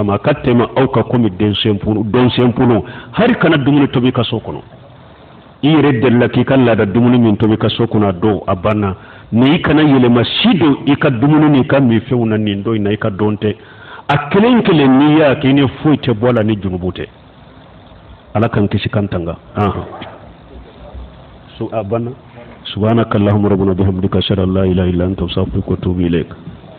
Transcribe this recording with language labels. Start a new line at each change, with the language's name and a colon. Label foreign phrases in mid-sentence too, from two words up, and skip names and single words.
Bambara: ma a ka tɛmɛ aw ka komi dɔnsɛnpunu hali kana dumuni tobi ka so kɔnɔ i yɛrɛ delila k'i ka laada dumuni min tobi ka so kɔnɔ a don a banna mais i kana yɛlɛma si don i ka dumuni n'i ka minfɛnw na nin don in na i ka dɔn tɛ a kelen kelen n'i y'a kɛ i ni foyi tɛ bɔ a la ni junubu tɛ ala kan kisi kan tanga so a banna
Arabic: سبحانك اللهم ربنا وبحمدك أشهد أن لا إله إلا أنت أستغفرك وأتوب إليك